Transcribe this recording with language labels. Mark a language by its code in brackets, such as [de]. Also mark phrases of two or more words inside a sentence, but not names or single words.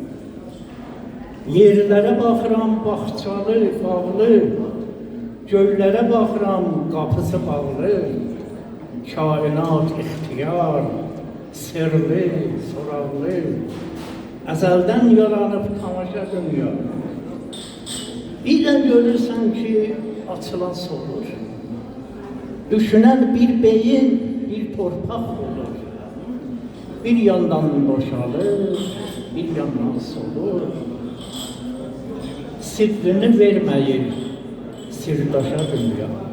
[az] Yerlərə baxıram bağçalı, bağlı, göylərə baxıram qapısı bağlı. Kainat ixtiyar, sirli, soraqlı, əzəldən yaranıb tamaşa dünya. [tr] Bir de görürsen ki açılan olur. Düşünen bir beyin, bir torpak olur. Bir yandan boşalır, bir yandan solur. Sirrini vermeyin, sirdaşa dünya.